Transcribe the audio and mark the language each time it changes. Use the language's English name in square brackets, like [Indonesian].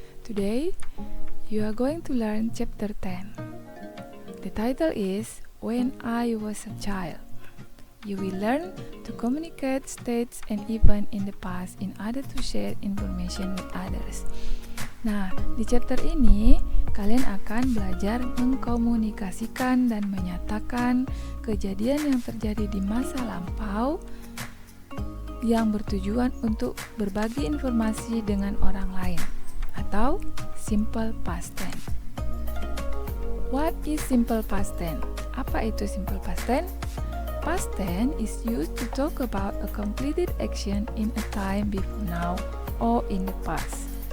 [English] Today you are going to learn chapter 10. The title is When I Was a Child. You will learn to communicate states and events in the past in order to share information with others. [Indonesian] Nah, di chapter ini kalian akan belajar mengkomunikasikan dan menyatakan kejadian yang terjadi di masa lampau yang bertujuan untuk berbagi informasi dengan orang lain, atau simple past tense. [English] What is simple past tense? [Indonesian] Apa itu simple past tense? [English] Past tense is used to talk about a completed action in a time before now or in the past.